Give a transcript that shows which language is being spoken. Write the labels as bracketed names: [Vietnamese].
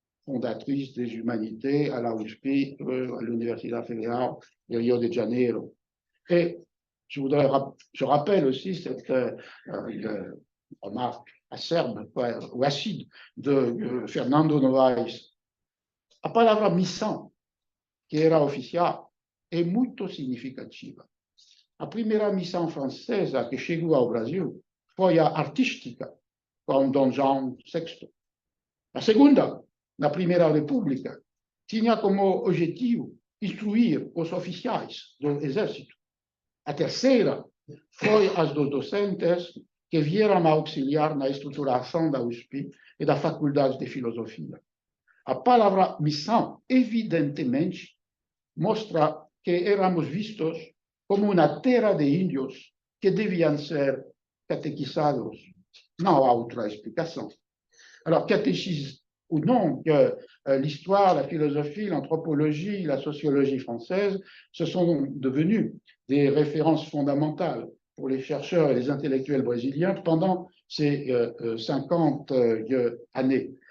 [French] fondatrice des humanités à la USP, à l'Université fédérale de Rio de Janeiro. Et je rappelle aussi cette remarque acerbe ou acide de Fernando Novaes. [Portuguese] A palavra missão, que era oficial, é muito significativa. A primeira missão francesa que chegou ao Brasil foi a artística, com Dom João VI. A segunda, na Primeira República, tinha como objetivo instruir os oficiais do Exército. A terceira foi as dos docentes que vieram a auxiliar na estruturação da USP e da Faculdade de Filosofia. A palavra missão, evidentemente, mostra que éramos vistos como uma terra de índios que deviam ser catequizados. Não há outra explicação. [French] Alors, catéchisme ou non, que l'histoire, la philosophie, l'anthropologie, la sociologie française, ce sont devenus des références fondamentales pour les chercheurs et les intellectuels brésiliens pendant ces 50 années.